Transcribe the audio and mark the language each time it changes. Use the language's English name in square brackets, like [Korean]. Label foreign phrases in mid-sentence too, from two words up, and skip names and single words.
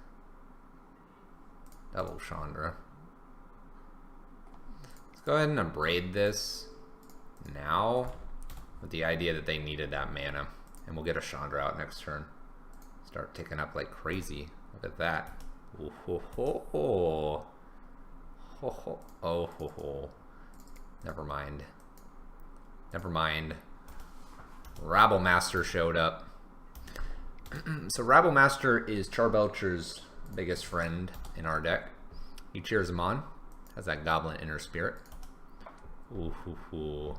[English] Double Chandra. Let's go ahead and abrade this now with the idea that they needed that mana. And we'll get a Chandra out next turn. Start ticking up like crazy. Look at that. Ooh, ho, ho, ho. Ho, ho. Oh, ho, ho. Never mind. Never mind. Rabble Master showed up. So Rabble Master is Charbelcher's biggest friend in our deck. He cheers him on. Has that Goblin Inner Spirit. Ooh, hoo, hoo.